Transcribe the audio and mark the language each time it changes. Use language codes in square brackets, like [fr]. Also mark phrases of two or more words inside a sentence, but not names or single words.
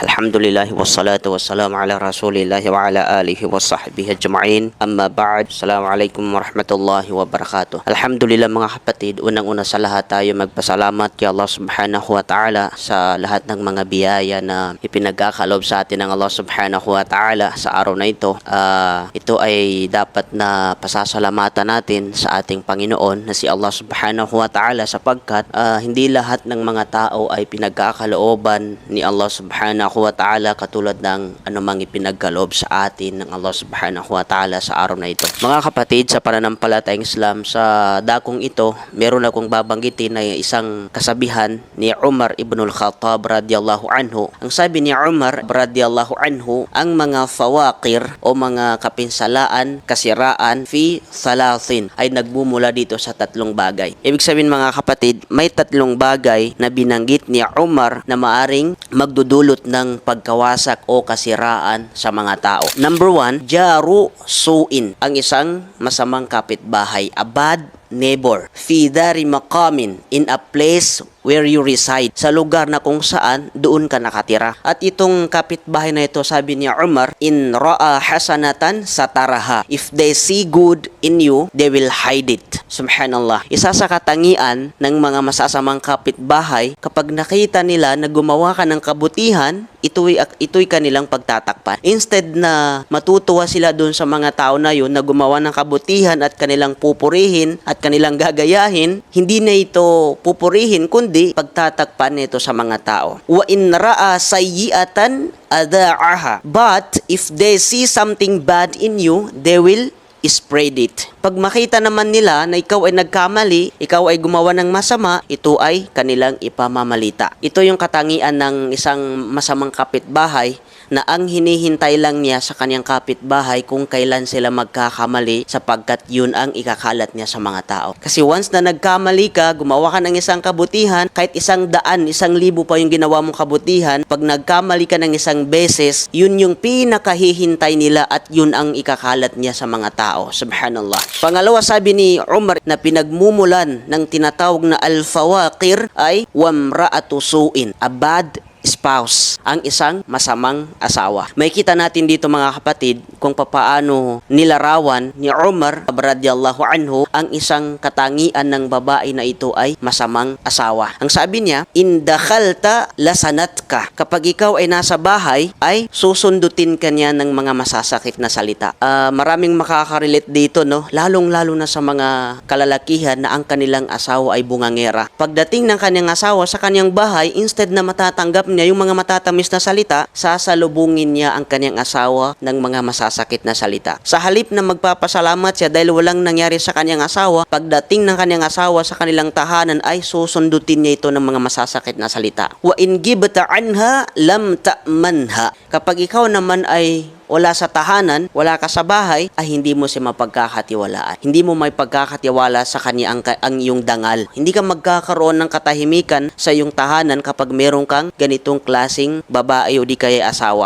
[ar] الحمد لله والصلاة والسلام على رسول الله وعلى آله وصحبه أجمعين. أما بعد. السلام عليكم ورحمة الله وبركاته. [tl] Alhamdulillah mga kapatid, unang-una sa lahat tayo magpasalamat kay Allah [ar] سبحانه وتعالى [tl] sa lahat ng mga biyaya na ipinagkakalob sa atin ng Allah [ar] سبحانه وتعالى [tl] sa araw na ito. Ito ay dapat na pasasalamatan natin sa ating Panginoon na si Allah [ar] سبحانه وتعالى [tl] sapagkat hindi lahat ng mga tao ay pinagkakalooban ni Allah [ar] سبحانه وتعالى [tl] katulad ng anumang ipinagkaloob sa atin ng Allah [ar] سبحانه وتعالى [tl] sa araw na ito. Mga kapatid, sa pananampalatayang Islam, sa dakong ito, meron akong babanggitin na isang kasabihan ni Umar ibn al-Khattab [ar] رضي الله عنه. [tl] Ang sabi ni Umar [ar] رضي الله عنه, [tl] ang mga fawaqir o mga kapinsalaan, kasiraan [ar] في ثلاث [tl] ay nagmumula dito sa tatlong bagay. Ibig sabihin mga kapatid, may tatlong bagay na binanggit ni Umar na maaring magdudulot ng pagkawasak o kasiraan sa mga tao. Number 1, [ar] جار سوء, [tl] ang isang masamang kapitbahay, [en] a bad neighbor, [ar] في دار مقام, [en] in a place where you reside, [tl] sa lugar na kung saan doon ka nakatira. At itong kapitbahay na ito, sabi ni Umar, [ar] إن رأى حسنة سترها, [en] if they see good in you, they will hide it. Subhanallah. [tl] Isa sa katangian ng mga masasamang kapitbahay, kapag nakita nila na gumawa ka ng kabutihan, ito'y kanilang pagtatakpan. Instead na matutuwa sila doon sa mga tao na yun na gumawa ng kabutihan at kanilang pupurihin at kanilang gagayahin, hindi na ito pupurihin kundi pagtatakpan nito sa mga tao. [ar] وإن رأى سيئة أذاعها, [en] but if they see something bad in you, they will spread it. [tl] Pag makita naman nila na ikaw ay nagkamali, ikaw ay gumawa ng masama, ito ay kanilang ipamamalita. Ito yung katangian ng isang masamang kapitbahay na ang hinihintay lang niya sa kanyang kapitbahay kung kailan sila magkakamali sapagkat yun ang ikakalat niya sa mga tao. Kasi once na nagkamali ka, gumawa ka ng isang kabutihan, kahit 100, 1,000 pa yung ginawa mong kabutihan, pag nagkamali ka ng isang beses, yun yung pinakahihintay nila at yun ang ikakalat niya sa mga tao. Subhanallah. Pangalawa, sabi ni Umar na pinagmumulan ng tinatawag na al-fawaqir ay [ar] وامرأة سوء, [en] a bad spouse, [tl] ang isang masamang asawa. May kita natin dito mga kapatid kung papaano nilarawan ni Umar [ar] رضي الله عنه [tl] ang isang katangian ng babae na ito ay masamang asawa. Ang sabi niya, [ar] إن دخلت لسنتك, [tl] kapag ikaw ay nasa bahay ay susundutin ka niya ng mga masasakit na salita. Maraming makaka-relate dito, no? Lalong-lalo na sa mga kalalakihan na ang kanilang asawa ay bungangera. Pagdating ng kanyang asawa sa kanyang bahay, instead na matatanggap niya yung mga matatamis na salita, sasalubungin niya ang kanyang asawa ng mga masasakit na salita. Sa halip na magpapasalamat siya dahil walang nangyari sa kanyang asawa, pagdating ng kanyang asawa sa kanilang tahanan ay susundutin niya ito ng mga masasakit na salita. [ar] وإن غبت عنها لم تأمنها. [tl] Kapag ikaw naman ay wala sa tahanan, wala ka sa bahay, ay hindi mo siya mapagkakatiwalaan. Hindi mo may pagkakatiwala sa kanya ang iyong dangal. Hindi ka magkakaroon ng katahimikan sa iyong tahanan kapag meron kang ganitong klaseng babae o di kaya asawa.